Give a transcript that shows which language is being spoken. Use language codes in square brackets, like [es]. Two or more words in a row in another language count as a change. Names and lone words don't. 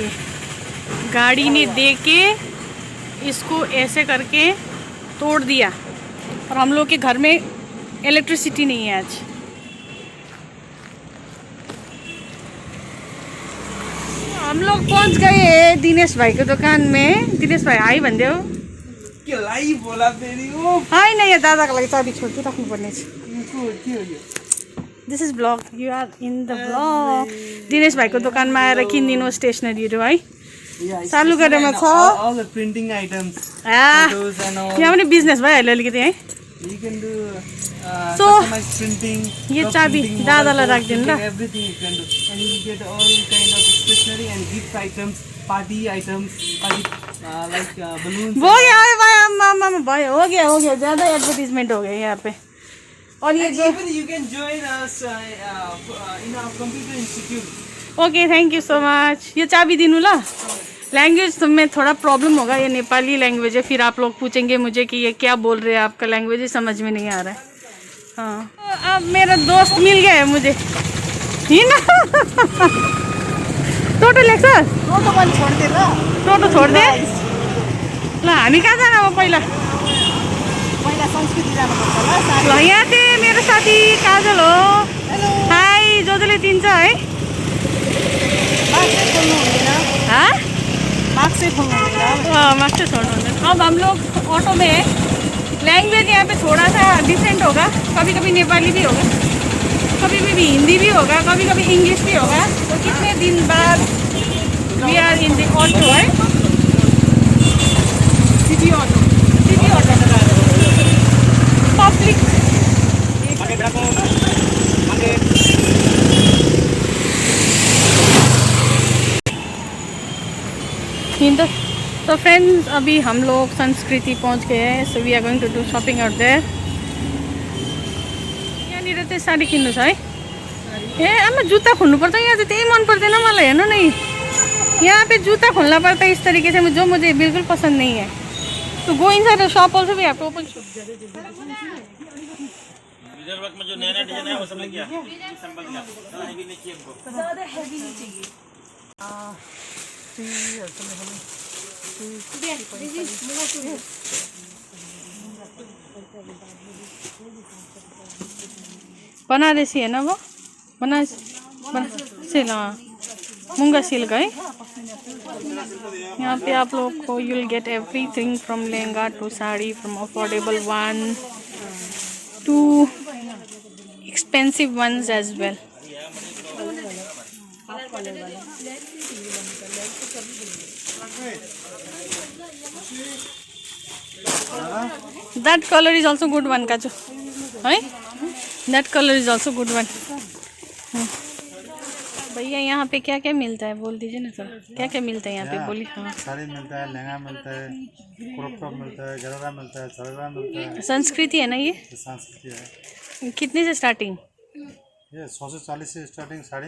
[hi] ये गाड़ी ने दे के इसको ऐसे करके तोड़ दिया और हम लोग के घर में इलेक्ट्रिसिटी नहीं है आज. हम लोग पहुंच गए दिनेश भाई की दुकान में. [ne] दिनेश भाइ हाई भनिदे हो. हाई [hi] नहीं है [ne] दादाको लागि चाबी छोड्छु राख्नुपर्ने छ. [en] This is blog. You are in the blog. [ne] दिनेश भाइको दोकानमा आएर किनिदिनु स्टेसनरीहरू है. चालु गरेमा छ. यहाँ पनि बिजनेस भइहाल्यो अलिकति है. सो यो चाबी दादालाई राखिदिनु ल. [hi] भयो हो गया ज़्यादा एडवर्टीजमेंट हो गया यहाँ पे. और ये जो [en] you can join us in our computer institute. Okay thank you so much. [ne] ये चाबी दिनु ल. [hi] लैंग्वेज तो में थोड़ा प्रॉब्लम होगा. ये नेपाली लैंग्वेज है. फिर आप लोग पूछेंगे मुझे कि ये क्या बोल रहे हैं. आपका लैंग्वेज ही समझ में नहीं आ रहा है. हाँ अब मेरा दोस्त मिल गया है मुझे. [ne] ही ना टोटो लेख्छ. [hi] टोटो छोड़ दे ल. [ne] हामी कहाँ जाना हो पहिला. संस्कृति जानुपर्छ ल. यहाँ थिए मेरो साथी काजल हो. हाई जोजोले दिन्छ है. [hi] मार्क्स से छोड़ना हुँदैन. अब हम लोग ऑटो में है. लैंग्वेज यहाँ पे थोड़ा सा डिफरेंट होगा. कभी कभी नेपाली भी होगा, कभी कभी हिंदी भी होगा, कभी कभी इंग्लिश भी होगा. तो कितने दिन बाद [en] we are in the auto [hi] है. [en] City auto public. [hi] तो फ्रेंड्स अभी हम लोग संस्कृति पहुंच गए हैं. [en] So we are going to do shopping out there. [ne] यहाँनिर चाहिँ साडी किन्नु छ है. ए आमा जुत्ता खोल्नुपर्छ. यहाँ चाहिँ त्यही मन पर्दैन मलाई. हेर्नु न [hi] यहाँ पे जूता खोलना पड़ता है इस तरीके से, जो मुझे बिल्कुल पसंद नहीं है. [en] तो go inside the shop also we have to open shop. [hi] इधर वर्क में जो नया डिजाइन है वो सब लेके आ. सिंपल का हैवी नहीं चाहिए हमको. ज्यादा हैवी नहीं चाहिए. बनारसी है ना वो. बनारसी सिल्क. हाँ मूंगा सिल्क है. यहाँ पे आप लोग को [en] you will get everything from lehenga to saree, from affordable one to expensive ones as well. That color is also good one काजू है. That color is also good one. [hi] भैया यहाँ पे क्या क्या मिलता है बोल दीजिए ना सर. क्या क्या मिलता है यहाँ पे बोलिए. हाँ साड़ी मिलता है, लहंगा मिलता है, क्रॉप टॉप मिलता है, गरारा मिलता है, सरारा मिलता है. संस्कृति है ना ये. संस्कृति है. कितने से स्टार्टिंग. ये 640 से स्टार्टिंग साड़ी.